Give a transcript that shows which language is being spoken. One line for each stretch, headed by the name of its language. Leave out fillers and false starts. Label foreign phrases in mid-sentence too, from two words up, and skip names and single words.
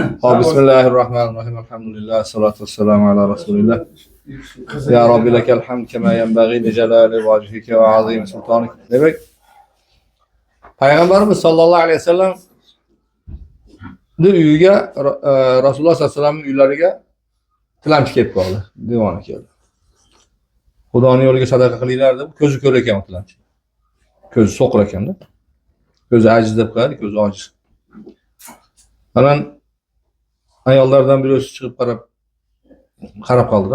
Arabic: بسم الله الرحمن الرحيم. الحمد لله، الصلاة والسلام على رسول الله. يا ربي لك الحمد كما ينبغي لجلال وجهك وعظيم سلطانك.
Turkish: Demek Peygamberimiz
Arabic: صلى الله عليه وسلم
Uzbek: uyiga Rasululloh
Arabic: صلى الله عليه
Uzbek: vasallamning uylariga tilamchi kelib qoldi. Devona keldi. Xudoning yo'liga sadaqa qilinglar deb ko'zi ko'r ekan tilamchi. Ko'zi so'qir ekanda. Ko'zi ajiz deb qo'yadi, ko'zi ojiz. Falan ayollardan birisi chiqib qarab qoldi-da.